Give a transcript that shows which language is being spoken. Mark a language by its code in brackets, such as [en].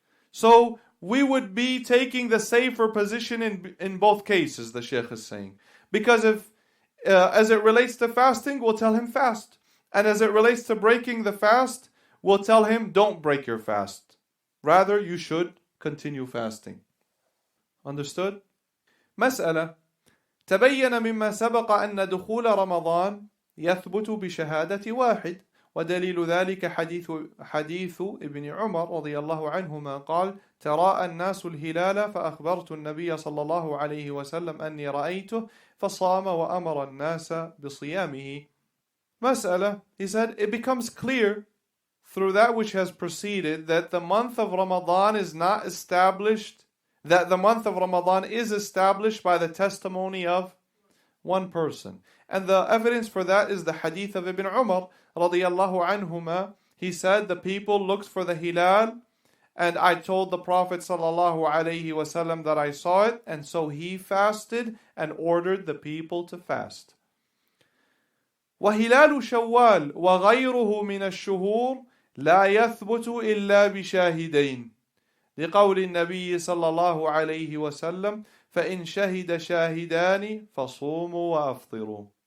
[en] So we would be taking the safer position in both cases, the Sheikh is saying. Because if, as it relates to fasting, we'll tell him fast. And as it relates to breaking the fast, we'll tell him don't break your fast. Rather, you should continue fasting. Understood? [ar] مسألة تبين مما سبق أن دخول رمضان يثبت بشهادة واحد، ودليل ذلك حديث ابن عمر رضي الله عنهما قال تراءى الناس الهلال فأخبرت النبي صلى الله عليه وسلم أني رأيته فصام وأمر الناس بصيامه. [en] مسألة, he said, it becomes clear through that which has preceded that the month of Ramadan is not established, that the month of Ramadan is established by the testimony of one person. And the evidence for that is the hadith of Ibn Umar radiyallahu anhuma. He said, the people looked for the hilal, and I told the Prophet sallallahu alayhi wasallam that I saw it, and so he fasted and ordered the people to fast. [ar] وهلال شوال وغيره من الشهور لا يثبت إلا بشاهدين لقول النبي صلى الله عليه وسلم فإن شهد شاهدان فصوموا وأفطروا.